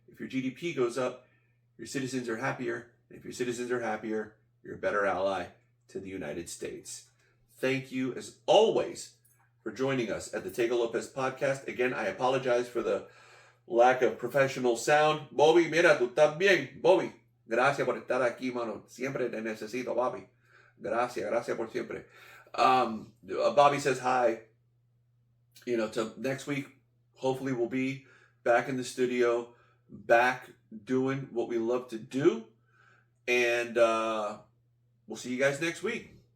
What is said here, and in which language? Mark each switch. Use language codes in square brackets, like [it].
[en] If your GDP goes up, your citizens are happier. And if your citizens are happier, you're a better ally to the United States. Thank you, as always, for joining us at the Thego Lopez podcast. Again, I apologize for the lack of professional sound. [es] Bobby, mira, tú estás bien. Bobby, gracias por estar aquí, mano. Siempre te necesito, Bobby. Gracias por siempre. [en] Bobby says hi. To next week, hopefully we'll be back in the studio, back doing what we love to do. And we'll see you guys next week.